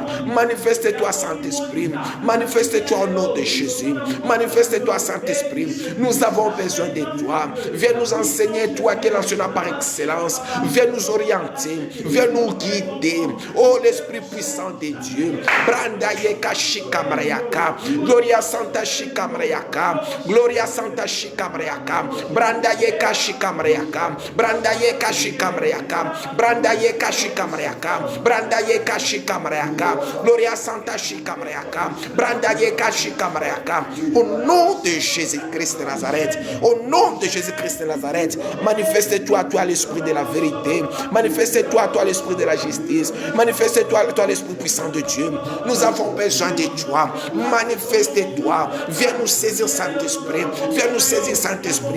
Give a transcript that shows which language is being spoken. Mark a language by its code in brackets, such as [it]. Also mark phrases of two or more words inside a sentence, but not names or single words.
[fr] Manifeste-toi, Saint-Esprit. Manifeste-toi au nom de Jésus. Manifeste-toi, Saint-Esprit. Nous avons besoin de toi. Viens nous enseigner, toi qui es l'enseignant par excellence. Viens nous orienter. Viens nous guider. Oh, l'Esprit puissant de Dieu. Brandayeka Shikamrayaka. Gloria Santa Shikamrayaka. Gloria Santa Shikamrayaka. Brandayeka Shikamrayaka. Brandayeka Shikamrayaka. Brandayeka Shikamrayaka. Brandayeka Shikamrayaka. Gloria Santa Shikamrayaka. Brandayeka Shikamrayaka. Au nom de Jésus-Christ de Nazareth. Au nom de Jésus-Christ de Nazareth. Manifeste-toi, toi l'Esprit de la vérité. Manifeste-toi, toi l'Esprit de la justice. Manifeste-toi, toi l'Esprit puissant de Dieu. Nous avons besoin de toi. Manifeste-toi. Viens nous saisir, Saint-Esprit. Viens nous saisir, Saint-Esprit.